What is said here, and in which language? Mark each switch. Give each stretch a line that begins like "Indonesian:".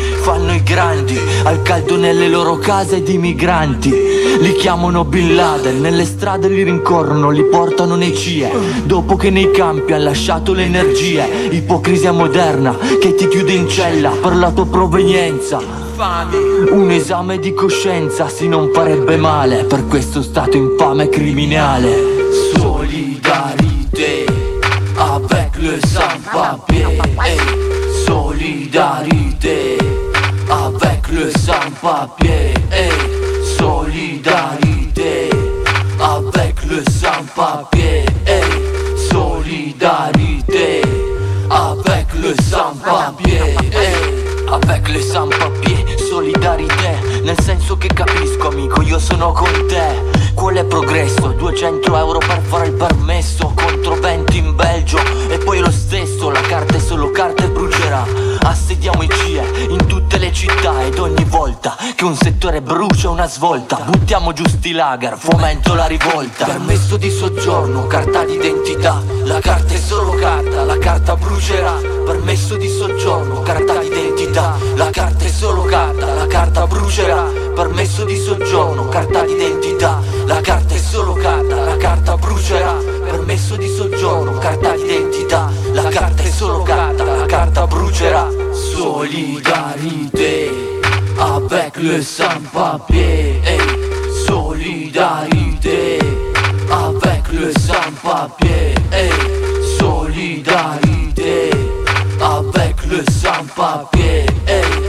Italian: Fanno i grandi al caldo nelle loro case di migranti, li chiamano Bin Laden, nelle strade li rincorrono, li portano nei CIE, dopo che nei campi han lasciato le energie. Ipocrisia moderna che ti chiude in cella per la tua provenienza. Un esame di coscienza si non farebbe male per questo stato infame criminale.
French: Solidarité avec le sans-papier, solidarité avec le sans-papier, solidarité avec le sans-papier, solidarité avec le sans-papier, avec le sans-papier.
Italian: Solidarité, nel senso che capisco amico, io sono con te. Qual è progresso? 200 euro per fare il permesso, contro 20 in Belgio, e poi lo stesso, la carta è solo carta e brucerà. Assediamo i CIE in tutte le città, ed ogni volta che un settore brucia una svolta, buttiamo giù sti lager, fomento la rivolta. Permesso di soggiorno, carta d'identità, la carta è solo carta, la carta brucerà. Permesso di soggiorno, carta d'identità, la carta è solo brucerà. Permesso di soggiorno, carta d'identità. La carta è solo carta, la carta brucerà. Permesso di soggiorno, carta d'identità. La carta è solo carta, la carta brucerà.
French: Solidarité avec le sans-papier, hey. Solidarité avec le sans-papier, hey. Solidarité avec le sans-papier, hey.